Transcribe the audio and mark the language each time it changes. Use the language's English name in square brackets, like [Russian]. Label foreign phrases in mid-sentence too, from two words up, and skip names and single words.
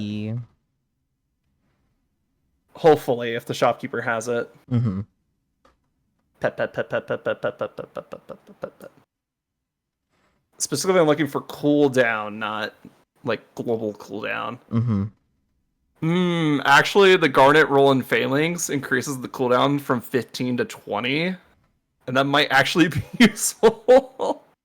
[English] Yippee. Hopefully, if the shopkeeper has it. Mm-hmm. Pet, pet, pet, pet, pet, pet, pet, pet, pet, pet, pet, pet, pet, pet, pet. Specifically, I'm looking for cooldown, not like global cooldown. Mm-hmm. Actually, the Garnet roll in Phalanx increases the cooldown from 15 to 20, and that might actually be useful.